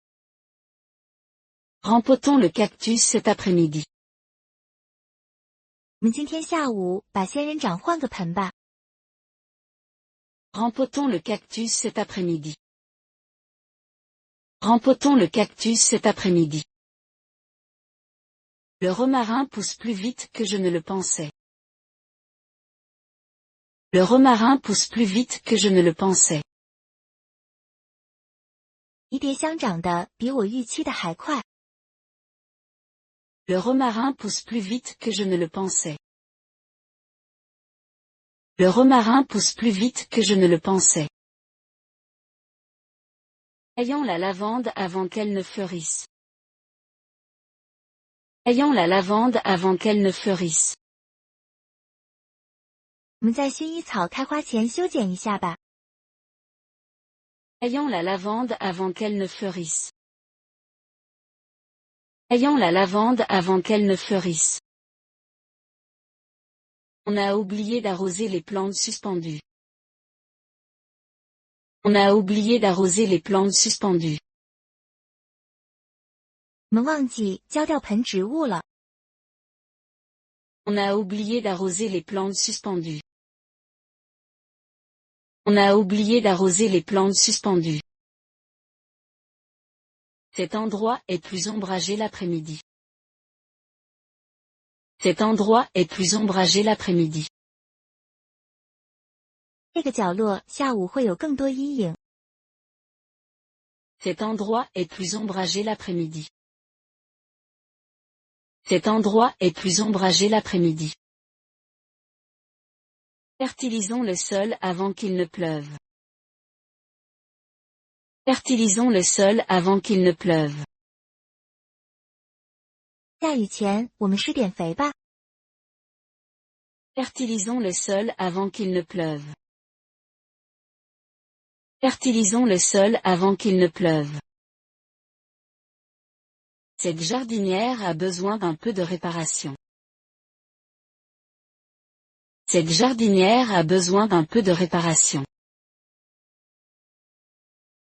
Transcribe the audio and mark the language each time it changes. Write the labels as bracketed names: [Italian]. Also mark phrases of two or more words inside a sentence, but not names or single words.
[French] Rempotons le cactus cet après-midi. [Chinese] 我们今天下午把仙人掌换个盆吧。 [French] Rempotons le cactus cet après-midi. Rempotons le cactus cet après-midi. Le romarin pousse plus vite que je ne le pensais. Le romarin pousse plus vite que je ne le pensais. [Chinese] 迷迭香长得比我预期的还快。 [French] Le romarin pousse plus vite que je ne le pensais. Le romarin pousse plus vite que je ne le pensais. Ayons la lavande avant qu'elle ne fleurisse. Ayons la lavande avant qu'elle ne fleurisse. [Chinese] 我们在薰衣草开花前修剪一下吧。 [French] Ayons la lavande avant qu'elle ne fleurisse. Ayons la lavande avant qu'elle ne fleurisse. On a oublié d'arroser les plantes suspendues. On a oublié d'arroser les plantes suspendues. [Chinese] 我们忘记浇掉盆植物了。 [French] On a oublié d'arroser les plantes suspendues. On a oublié d'arroser les plantes suspendues. Cet endroit est plus ombragé l'après-midi. Cet endroit est plus ombragé l'après-midi. [Chinese] 这个角落下午会有更多阴影。 [French] Cet endroit est plus ombragé l'après-midi. Cet endroit est plus ombragé l'après-midi. Fertilisons le sol avant qu'il ne pleuve. Fertilisons le sol avant qu'il ne pleuve. [Chinese] 下雨前，我们施点肥吧。 [French] Fertilisons le sol avant qu'il ne pleuve. Fertilisons le sol avant qu'il ne pleuve. Cette jardinière a besoin d'un peu de réparation. Cette jardinière a besoin d'un peu de réparation.